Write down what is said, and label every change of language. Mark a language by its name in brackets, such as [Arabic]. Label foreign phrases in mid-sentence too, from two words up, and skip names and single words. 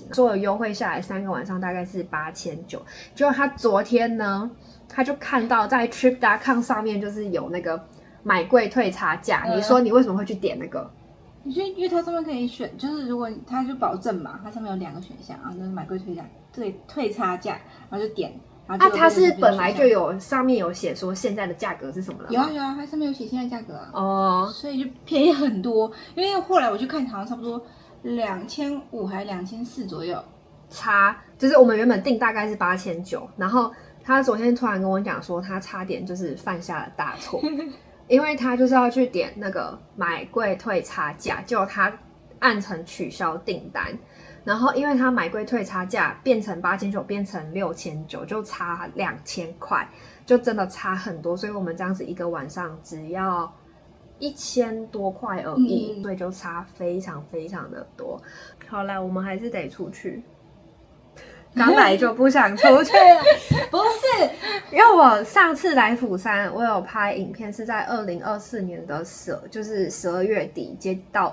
[Chinese] 所有優惠下來3個晚上大概是8900，結果他昨天呢，他就看到在 Trip.com 上面就是有那個買貴退差價，你說你為什麼會去點那個？因為它上面可以選，就是如果它就保證嘛，它上面有2個選項啊，就是買貴退差價，然後就點，然後它是本來就有上面有寫說現在的價格是什麼了嗎？有啊，它上面有写現在價格啊。哦，所以就便宜很多，因為後來我去看好像差不多2500還是2400左右，就是我們原本訂大概是8900，然後他昨天突然跟我講說，他差點就是犯下了大錯，因為他就是要去點那個買貴退差價，結果他按成取消訂單，然後因為他買貴退差價變成8900變成6900，就差2000塊，就真的差很多，所以我們這樣子一個晚上只要1000多塊而已，所以就差非常非常的多。好啦，我們還是得出去。剛来就不想出去了，不是，因為我上次來釜山，我有拍影片，是在2024年的12月底接到